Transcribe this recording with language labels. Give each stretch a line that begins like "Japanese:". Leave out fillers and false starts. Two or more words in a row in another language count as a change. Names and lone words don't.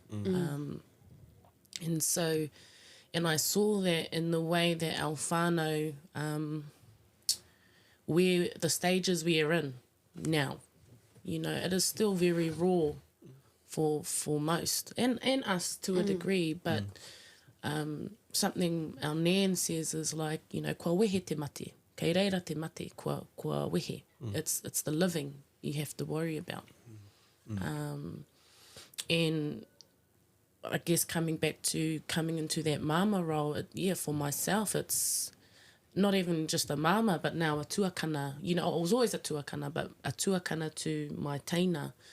English: And so, and I saw that in the way that our whānau, where the stages we are in now, you know, it is still very raw for most, and us to a degree, but something our nan says is like, you know,
Māori: kua wehe te mate, kei reira te mate, kua wehe.
English: It's the living you have to worry about. And I guess coming into that mama role, for myself, it's not even just a mama, but now a tuakana. You know, I was always a tuakana, but a tuakana to my teina.